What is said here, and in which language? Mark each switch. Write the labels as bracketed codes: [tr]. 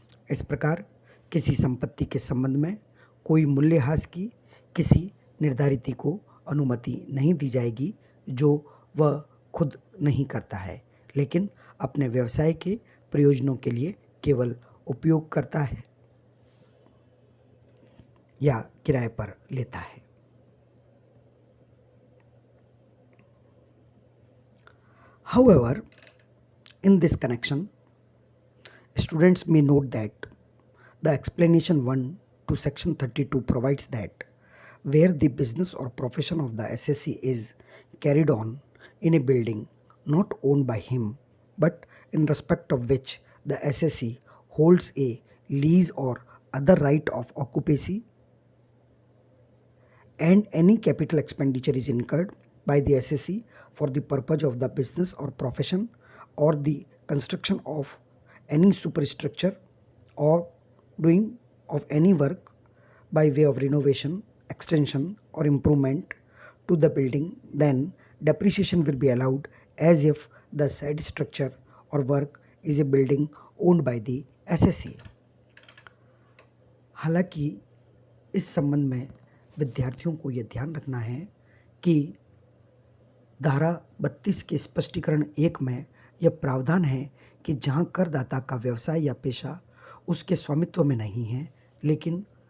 [hi] इस प्रकार किसी संपत्ति के संबंध में कोई मूल्यह्रास की किसी निर्धारिती को अनुमति नहीं दी जाएगी जो वह खुद नहीं करता है लेकिन अपने व्यवसाय के प्रयोजनों के लिए केवल उपयोग करता है या किराए पर लेता है। [en] However, in this connection, students may note that the explanation 1 to section 32 provides that where the business or profession of the SSE is carried on in a building not owned by him but in respect of which the SSE holds a lease or other right of occupancy, and any capital expenditure is incurred by the SSE for the purpose of the business or profession or the construction of any superstructure or doing of any work by way of renovation, extension or improvement to the building, then depreciation will be allowed as if the said structure or work is a building owned by the SSE. [hi] हालांकि इस संबंध में विद्यार्थियों को यह ध्यान रखना है कि धारा 32 के स्पष्टीकरण 1 में यह प्रावधान है कि जहां करदाता का व्यवसाय या पेशा उसके स्वामित्व में नहीं है लेकिन